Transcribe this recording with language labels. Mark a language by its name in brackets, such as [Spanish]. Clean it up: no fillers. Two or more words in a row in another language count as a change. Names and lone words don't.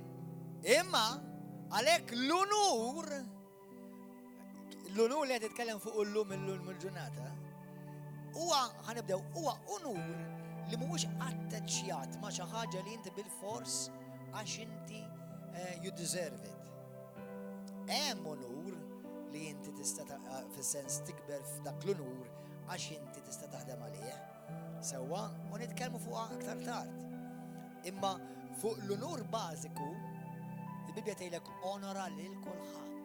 [Maltese] Imma għalhekk l-unur li qed titkellem fuq illum il-ġurnata huwa ħanibdew huwa unur li mhuwiex attaċjat ma' xi ħaġa li inti bil-fors għax inti [English] you deserve it. [Maltese] Hemm unur li inti tista' fis-sens tikber f'dak l-unur għax inti tista' taħdem għalih. Sewwa u nitkellmu fuqha aktar tard. Imma fuq l-unur bażiku il-Bibja tgħidlek onora lil kulħadd.